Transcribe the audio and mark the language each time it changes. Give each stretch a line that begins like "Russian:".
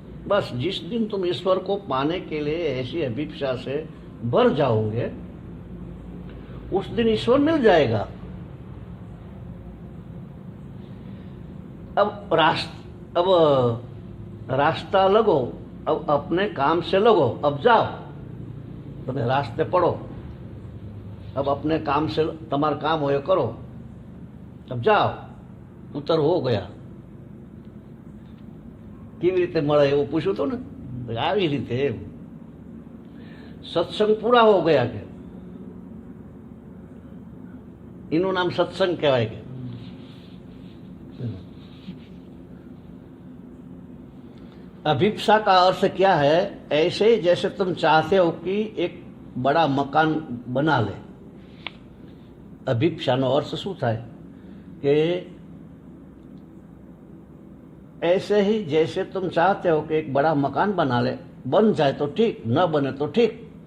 Hindi: बस जिस दिन तुम ईश्वर को पाने के लिए ऐसी अभिप्सा से भर जाओगे, उस दिन ईश्वर मिल जाएगा. अब रास्ता लगो, अब अपने काम से लगो. अब जाओ,
Gujarati: તમે રાસ્તે પડો.
Hindi: अब अपने काम से
Gujarati: તમારું કામ હોય કરો.
Hindi: अब जाओ, ઉત્તર હો ગયા.
Gujarati: કેવી રીતે મળે એવું પૂછ્યું હતું ને, આવી રીતે. એમ સત્સંગ
Hindi: પૂરા હો ગયા
Gujarati: કે એનું નામ સત્સંગ કહેવાય.
Hindi: કે अभिप्सा का अर्थ क्या है? ऐसे ही जैसे तुम चाहते हो कि एक बड़ा मकान बना ले. अभिप्साનો
Gujarati: અર્થ શું થાય કે
Hindi: ऐसे ही जैसे तुम चाहते हो कि एक बड़ा मकान बना ले, बन जाए तो ठीक, न बने तो ठीक.